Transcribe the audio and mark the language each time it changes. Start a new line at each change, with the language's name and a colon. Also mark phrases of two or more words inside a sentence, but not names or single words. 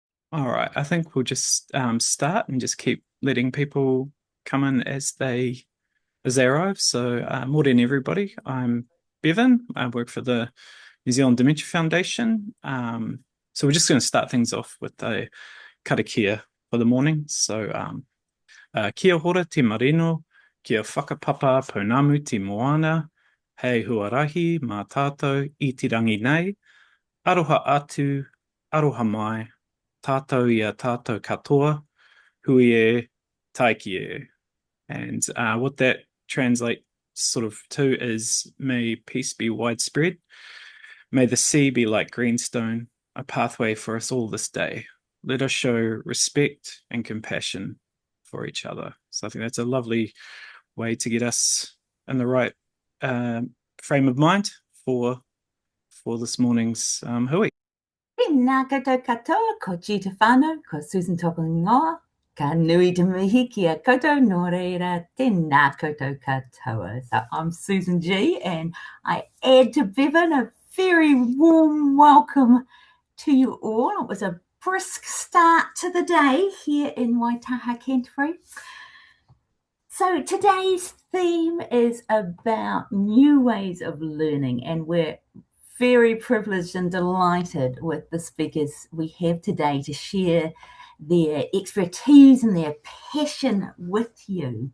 English: All right, I think we'll just start and just keep letting people come in as they arrive. So, morning everybody. I'm Bevan. I work for the New Zealand Dementia Foundation. So we're just going to start things off with a karakia for the morning. So,
Māori: kia hora te marino, kia whakapapa pounamu te moana, hei huarahi mā tātou i te rangi nei, aroha atu, aroha mai, tātou ia tātou katoa, hui e, taiki e.
English: And what that translates sort of to is may peace be widespread. May the sea be like greenstone, a pathway for us all this day. Let us show respect and compassion for each other. So I think that's a lovely way to get us in the right uh, frame of mind for for this morning's hui.
Māori: Nā koutou katoa, ko Gita whānau, ko Susan Toko Ingoa, ka nui te mihi ki a koutou, nō reira, tēnā koutou katoa.
English: So I'm Susan G, and I add to Bevan a very warm welcome to you all. It was a brisk start to the day here in Waitaha, Canterbury. So today's theme is about new ways of learning, and we're very privileged and delighted with the speakers we have today to share their expertise and their passion with you.